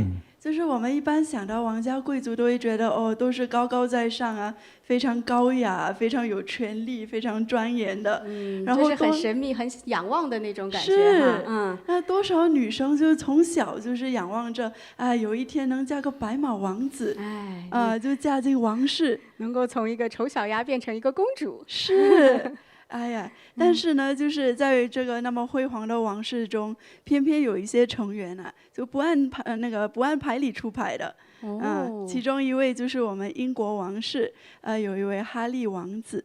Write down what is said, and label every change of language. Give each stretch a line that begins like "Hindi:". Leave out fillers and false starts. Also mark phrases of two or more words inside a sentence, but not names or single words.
Chinese: 就是我們一般想到王家貴族都會覺得都是高高在上啊，非常高雅，非常有權力，非常莊嚴的，然後就是很神秘、很仰望的那種感覺哈。那多少女生就從小就是仰望着，有一天能嫁個白馬王子，就嫁進王室，能夠從一個醜小鴨變成一個公主。是。哎呀，但是呢，就是在這個那麼輝煌的王室中，偏偏有一些成員就不按牌理出牌的。其中一位就是我們英國王室，有一位哈利王子。